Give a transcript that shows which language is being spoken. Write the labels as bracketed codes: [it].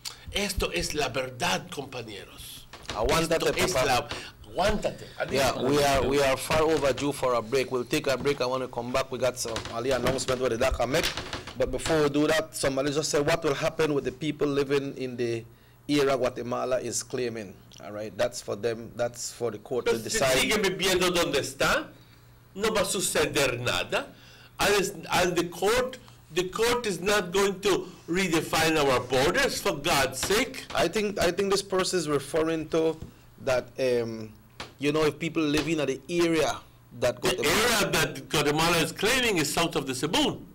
[es] Esto es la verdad, compañeros. Aguántate, papá. Aguántate. [en] Yeah, we are far overdue for a break. We'll take a break, and when we come back, we got some early announcement where the DACA make. But before we do that, somebody just said what will happen with the people living in the area Guatemala is claiming. All right, that's for them. That's for the court to decide. [es] Si siguen viviendo donde está, no va a suceder nada. [en] And the court is not going to redefine our borders, for God's sake. I think this person is referring to that. You know, if people living in the area that Guatemala is claiming is south of the Sibun.